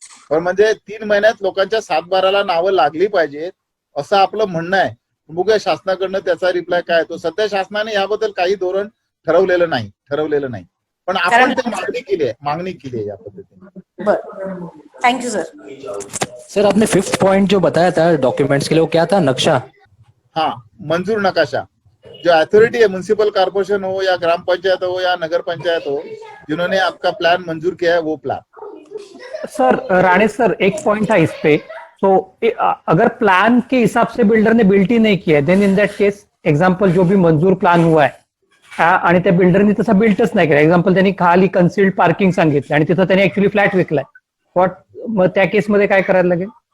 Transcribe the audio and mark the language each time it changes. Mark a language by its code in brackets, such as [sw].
[mr] पण म्हणजे 3 महिन्यात लोकांच्या 7/12ला नावं लागली पाहिजेत असं आपलं म्हणणं आहे. बघूया शासनाकडनं त्याचा रिप्लाय काय येतो. सध्या शासनाने याबद्दल काही धोरण ठरवलेलं नाही, पण आपण ते मागणी केली आहे या पद्धतीने. बरं, थँक्यू सर. [hi] सर आपने 5th पॉइंट जो बताया था डॉक्यूमेंट्स के लिए, वो क्या था? नक्शा? हाँ, मंजूर नकाशा, जो अथॉरिटी है, म्युनिसिपल कॉर्पोरेशन हो या ग्राम पंचायत हो या नगर पंचायत हो, जिन्होंने आपका प्लान मंजूर किया है वो प्लान। सर राणे सर, एक पॉइंट था इस पे, तो अगर प्लान के हिसाब से बिल्डर ने बिल्ट ही नहीं किया है, [en] then in that case [hi] example जो भी मंजूर प्लान हुआ है [mr] आणि त्या बिल्डरने तसा बिल्टच नाही केला, एक्झाम्पल त्यांनी खाली कन्सिल्ड पार्किंग सांगितलं आणि तिथं त्यांनी ऍक्च्युली फ्लॅट विकलाय, मग त्या केसमध्ये काय करायला लागेल?